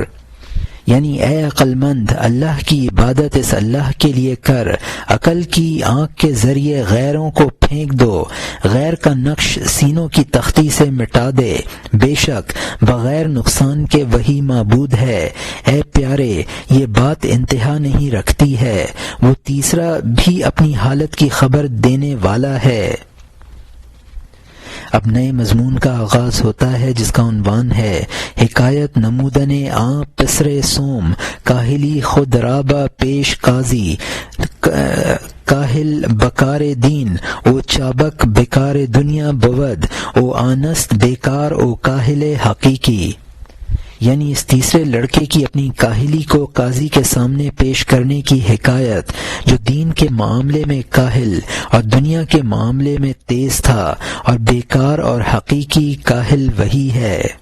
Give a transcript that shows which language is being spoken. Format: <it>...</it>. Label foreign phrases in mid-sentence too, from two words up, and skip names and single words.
<ur>یعنی اے عقل مند، اللہ کی عبادت اس اللہ کے لیے کر، عقل کی آنکھ کے ذریعے غیروں کو پھینک دو، غیر کا نقش سینوں کی تختی سے مٹا دے، بے شک بغیر نقصان کے وہی معبود ہے۔ اے پیارے، یہ بات انتہا نہیں رکھتی ہے، وہ تیسرا بھی اپنی حالت کی خبر دینے والا ہے۔ اب نئے مضمون کا آغاز ہوتا ہے جس کا عنوان ہے</ur> <fa>حکایت نمودن آں پسر سوم، کاہلی خود رابا پیش قاضی، کاہل بکار دین او چابک بیکار دنیا بود او آنست بیکار او کاہل حقیقی۔</fa> <ur>یعنی اس تیسرے لڑکے کی اپنی کاہلی کو قاضی کے سامنے پیش کرنے کی حکایت، جو دین کے معاملے میں کاہل اور دنیا کے معاملے میں تیز تھا، اور بیکار اور حقیقی کاہل وہی ہے۔</ur>